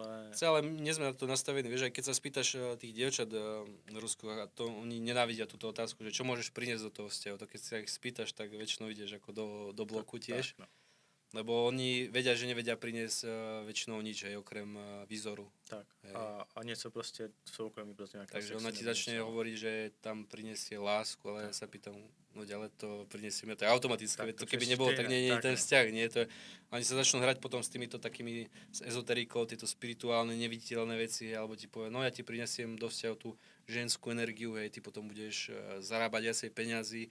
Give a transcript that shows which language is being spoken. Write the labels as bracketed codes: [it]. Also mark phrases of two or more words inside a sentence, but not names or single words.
[sk] Chce, ale nie sme na to nastavení. Vieš, aj keď sa spýtaš tých dievčat v Rusku, a to oni nenávidia túto otázku, že čo môžeš priniesť do toho vzťahu. To keď sa ich spýtaš, tak väčšinou ideš ako do bloku tiež. Tak, no. Lebo oni vedia, že nevedia priniesť väčšinou nič, hej, okrem výzoru. Tak. Hej. [cs] A něco prostě v soukromí, prostě nějaká [sk] Takže [cs] sexy [sk] ona ti [cs] nebo [sk] začne [cs] něco. [sk] hovoriť, že tam prinesie lásku, ale ja sa pýtam, no ďalej to prinesieme, to je automatické, Tak, veď to [cs] to [sk] keby [cs] je [sk] nebolo, tak [cs] stejné, [sk] nie je [cs] tak, [sk] ten [cs] no. [sk] vzťah, nie je to, oni sa začnú hrať potom s týmito takými s ezoterikou, tieto spirituálne, neviditeľné veci, alebo ti povie, no ja ti prinesiem do vzťahu tú ženskú energiu, hej, ty potom budeš zarábať viacej peňazí.